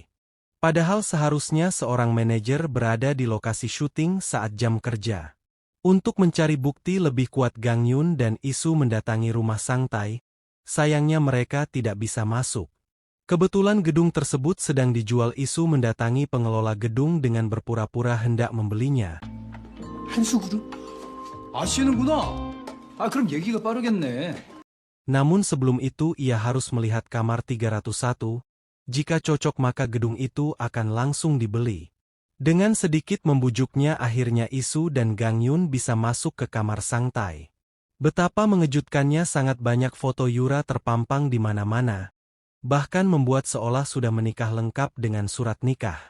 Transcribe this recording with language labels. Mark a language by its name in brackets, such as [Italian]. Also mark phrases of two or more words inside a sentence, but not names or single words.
[Indonesian] Padahal seharusnya seorang manajer berada di lokasi syuting saat jam kerja. Untuk mencari bukti lebih kuat Gang Yun dan Isu mendatangi rumah Sang Tai. Sayangnya mereka tidak bisa masuk. Kebetulan gedung tersebut sedang dijual. Isu mendatangi pengelola gedung dengan berpura-pura hendak membelinya. [Korean] 한수그룹? 아시는구나. 그럼 얘기가 빠르겠네. [Indonesian] Namun sebelum itu ia harus melihat kamar 301, jika cocok maka gedung itu akan langsung dibeli. Dengan sedikit membujuknya akhirnya Isu dan Gang Yun bisa masuk ke kamar Sang Tai. Betapa mengejutkannya sangat banyak foto Yura terpampang di mana-mana, bahkan membuat seolah sudah menikah lengkap dengan surat nikah.